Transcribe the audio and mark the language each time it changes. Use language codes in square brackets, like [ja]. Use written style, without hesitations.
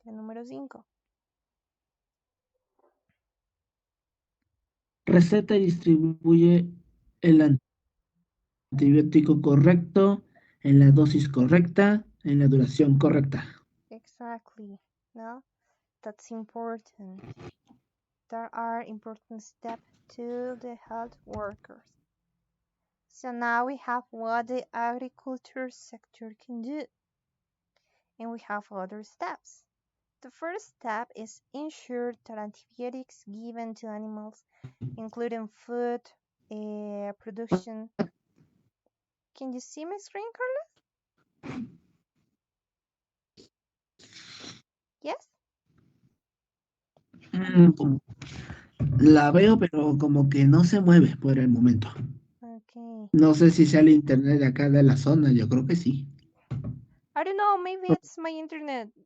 [es] La número 5. Receta y distribuye el antibiótico correcto, en la dosis correcta, en la duración correcta. [en] Exactly, [es] ¿no? [en] That's important. There are important steps to the health workers. So now we have what the agriculture sector can do. And we have other steps. The first step is ensure that antibiotics given to animals, including food production. Can you see my screen, Carlos? Yes? [es] Mm, La veo, pero como que no se mueve por el momento. [en] Okay. [es] No sé si sea el internet de acá de la zona, yo creo que sí. [en] I don't know, maybe it's my internet.